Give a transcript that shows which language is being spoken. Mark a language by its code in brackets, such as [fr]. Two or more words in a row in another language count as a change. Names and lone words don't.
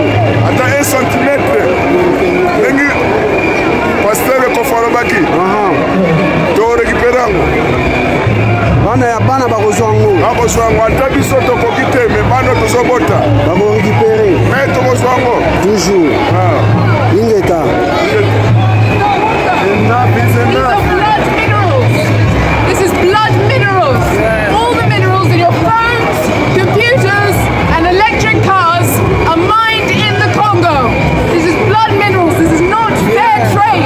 [ln] ata 1 cm ndenge pasteur ekofalobaki to récupérango bana bakozwa yango bakozwa yango ata biso tokoki te me bana tozobota bakorécupere me tokozwa yango toujours ingeta [en] This is blood minerals. All the minerals in your phones, computers, and electric cars are mined in the Congo. This is blood minerals. This is not fair trade.